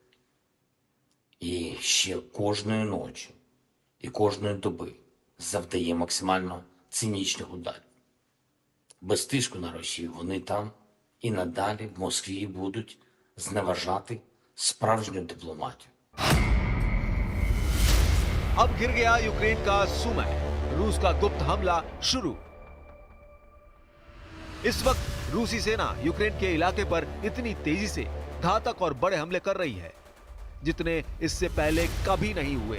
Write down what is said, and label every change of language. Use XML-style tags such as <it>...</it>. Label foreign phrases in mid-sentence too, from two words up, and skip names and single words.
<uk>І ще кожної ночі і кожної доби завдає максимально цинічних ударів. Без тиску на Росію вони там і надалі в Москві будуть зневажати справжню дипломатію.</uk> <hi>अब घिर गया यूक्रेन का सुमय, रूस का गुप्त हमला शुरू। इस वक्त रूसी सेना यूक्रेन के इलाके पर इतनी तेजी से घातक और बड़े हमले कर रही है जितने इससे पहले कभी नहीं हुए।</hi>